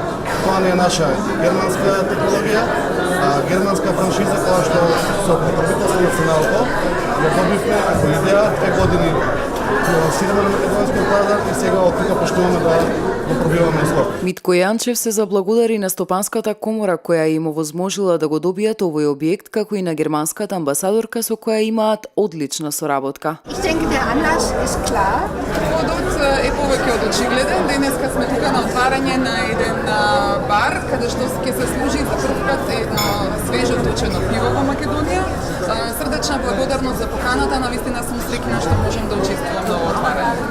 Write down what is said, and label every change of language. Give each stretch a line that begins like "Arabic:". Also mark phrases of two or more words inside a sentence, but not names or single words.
Macedonian: Тоа не е наша германска технологија, германска франшиза која што со покровителство на Ценалко ја добивме како идеја 2 години финансираме на македонскиот пазар и сега од тука почнуваме да го пробиваме Скопје. Митко Јанчев се заблагодари на Стопанската комора која им овозможила да го добијат овој објект, како и на германската амбасадорка со која имаат одлична соработка.
German: Ich denke, der Anlass ist klar.
Macedonian: Поводот е повеќе од очигледен. Денеска сме тука на отварање на еден бар, каде што ќе се служи за прв пат едно свежо точено пиво во Македонија. Срдечна благодарност за поканата, навистина сум среќна што можам да учествувам на овој отварање.